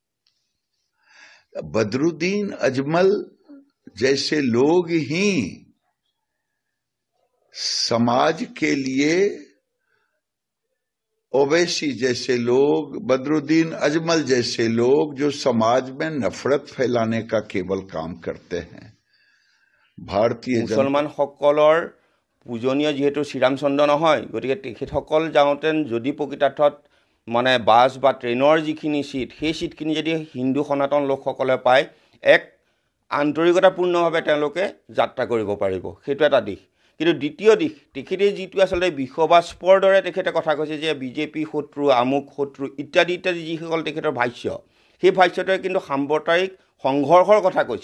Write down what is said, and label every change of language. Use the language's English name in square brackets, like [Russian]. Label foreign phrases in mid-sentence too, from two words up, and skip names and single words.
[Hindi] बदरुद्दीन अजमल जैसे लोग ही समाज के लिए, ओवैसी जैसे लोग, बदरुद्दीन अजमल जैसे लोग जो समाज में नफरत फैलाने का केवल काम करते हैं। भारतीय [Assamese] मुसलमान सकলৰ পূজনীয় যেহেতু শ্ৰীৰামচন্দ্ৰ নহয়, গতিকে তেখেতসকল যাওঁতেন যদি প্ৰকৃতাৰ্থত মানে বাছ বা ট্ৰেইনৰ যিখিনি সিট, সেই সিটখিনি যদি হিন্দু সনাতন লোকসকলে পায়, এক আন্তৰিকতাপূৰ্ণভাৱে তেওঁলোকে যাত্ৰা কৰিব পাৰিব, সেইটো এটা দিশ। কিন্তু দ্বিতীয় দিশ, তেখেতে যিটো আচলতে বিষবাস্পৰ দৰে তেখেতে কথা কৈছে যে বিজেপি শত্ৰু, আমুক শত্ৰু ইত্যাদি ইত্যাদি যিসকল তেখেতৰ ভাষ্য, সেই ভাষ্যটোৱে কিন্তু সাম্প্ৰদায়িক সংঘৰ্ষৰ কথা কৈছে।